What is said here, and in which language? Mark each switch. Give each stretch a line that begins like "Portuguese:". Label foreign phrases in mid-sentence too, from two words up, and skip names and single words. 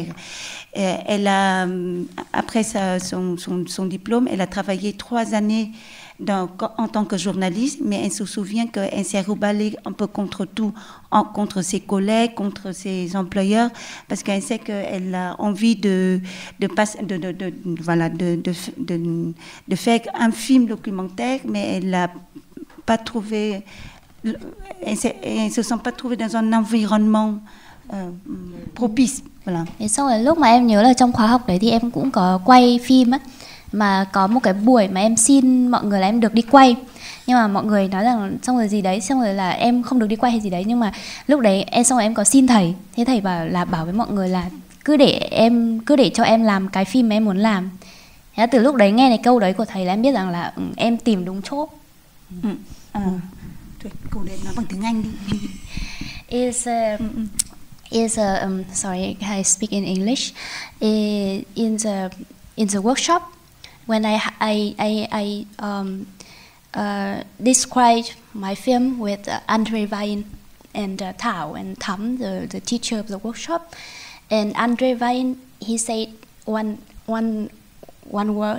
French: Elle a, après son diplôme, elle a travaillé 3 années en tant que journaliste, mais elle se souvient qu'elle s'est reballée un peu contre tout, contre ses collègues, contre ses employeurs, parce qu'elle sait qu'elle a envie de faire un film documentaire, mais elle n'a pas trouvé, elle se sent pas trouvée dans un environnement propice. Voilà.
Vietnamese: Thì sau rồi lúc mà em nhớ là trong khóa học đấy thì em cũng có quay phim á, mà có một cái buổi mà em xin mọi người là em được đi quay, nhưng mà mọi người nói rằng xong rồi gì đấy, xong rồi là em không được đi quay hay gì đấy, nhưng mà lúc đấy xong rồi em có xin thầy, thế thầy bảo với mọi người là cứ để cho em làm cái phim mà em muốn làm. Thế từ lúc đấy nghe cái câu đấy của thầy là em biết rằng là em tìm đúng chỗ. Câu đấy nói bằng tiếng Anh đi.
English: Sorry, I speak in English. In the workshop, when I described my film with Andre Vain and Thảo and Thắm, the teacher of the workshop, and Andre Vain, he said one word.